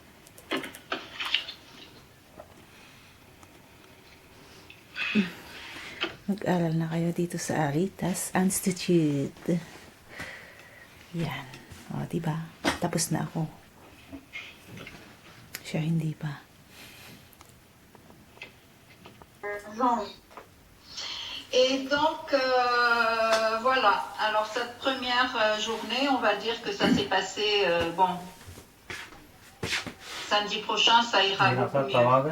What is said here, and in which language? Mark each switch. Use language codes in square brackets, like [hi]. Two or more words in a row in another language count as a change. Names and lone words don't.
[tl] Mag-aral na kayo dito sa Aritas Institute. Yan. O, diba? Tapos na ako. Siya hindi pa. [fr] Et donc, voilà. Alors, cette première journée, on va dire que ça s'est passé, bon, samedi prochain, ça ira beaucoup mieux.